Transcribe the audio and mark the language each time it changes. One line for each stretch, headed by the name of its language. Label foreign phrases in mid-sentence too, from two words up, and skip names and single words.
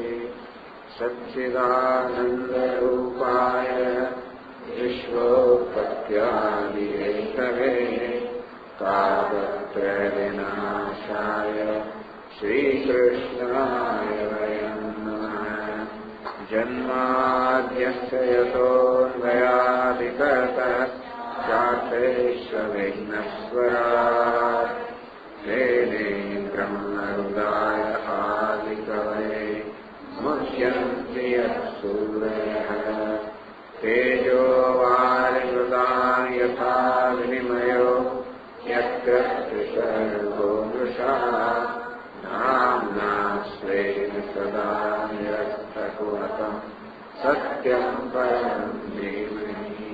Sanskrit: સચ્ચિદાનંદરૂપાય વિશ્વોત્પત્યાદિહેતવે તાપત્રયવિનાશાય શ્રીકૃષ્ણાય વયં નમઃ. જન્માદ્યસ્ય યતોન્વયાદિકર્તઃ ચાર્થેષ્વવિઘ્નસ્વરાટ તેને બ્રહ્મહૃદાય આदिकवये मुह्यन्ति यत्सूरयः. तेजो वारिमृतां यथा विनिमयो यत्र सर्वो मृषा नाम्ना स्वेन सदा निरस्तकुहकं सत्यं परं धीमहि.